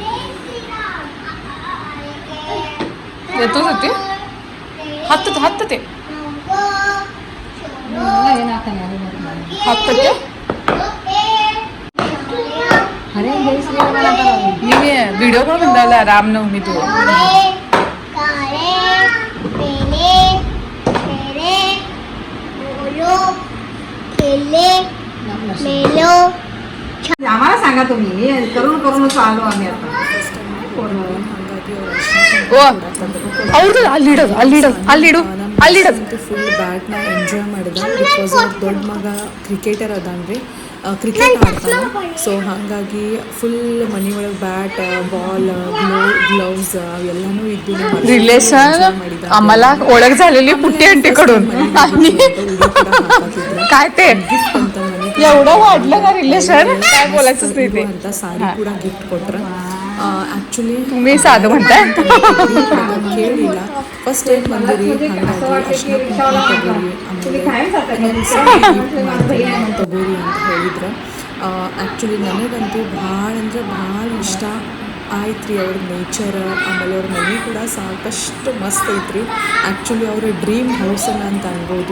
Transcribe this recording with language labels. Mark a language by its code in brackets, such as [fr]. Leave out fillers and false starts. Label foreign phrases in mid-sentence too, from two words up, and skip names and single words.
[kn] ಹತ್ತತೆ ನೀವೇ ವಿಡಿಯೋಗಳು ಬಂದಲ್ಲ ರಾಮನವಮಿದು. [mr] आम्हाला सांगा तुम्ही करून चालू आम्ही आता. [en] full batna [kn] ಎಂಜಾಯ್ ಮಾಡಿದ. ಬಿಕಾಸ್ ಅವ್ರ ದೊಡ್ಡ ಮಗ ಕ್ರಿಕೆಟರ್ ಅದಾನ್ರಿ, ಕ್ರಿಕೆಟ್ ಆಡ್ತಾನೆ. ಸೊ ಹಾಗಾಗಿ ಫುಲ್ ಮನೆಯೊಳಗೆ ಬ್ಯಾಟ್, ಬಾಲ್, ಗ್ಲೌಸ್ ಅವೆಲ್ಲನೂ ಇದ್ದು [mr] रिलेशन आम्हाला ओळख झालेली पुट्टी आंटीकडून. काय ते एवढं वाढलं ना रिलेशन, काय बोलायचंच नाही ते. [kn] ಅಂತ ಸಾರಿ ಕೂಡ ಗಿಫ್ಟ್ ಕೊಟ್ರ. ಆ್ಯಕ್ಚುಲಿ [mr] तुम्ही साधं म्हणताय. [kn] ಕೇಳಿಲ್ಲ, [en] first time [kn] ಬಂದಿರಿ, ಹಾಗಾಗಿ ಅರ್ಶಿನ ತಗೋರಿ ಅಂತ ಹೇಳಿದ್ರು. ಆ್ಯಕ್ಚುಲಿ ನನಗಂತೂ ಭಾಳ ಅಂದರೆ ಭಾಳ ಇಷ್ಟ ಆಯ್ತು ರೀ ಅವ್ರ ನೇಚರ್. ಆಮೇಲೆ ಅವ್ರ ಮನೆ ಕೂಡ ಸಾಕಷ್ಟು ಮಸ್ತ್ ಐತ್ರಿ. ಆ್ಯಕ್ಚುಲಿ ಅವರ [en] dream housannu [kn] ಅಂತ ಅನ್ಬೋದು.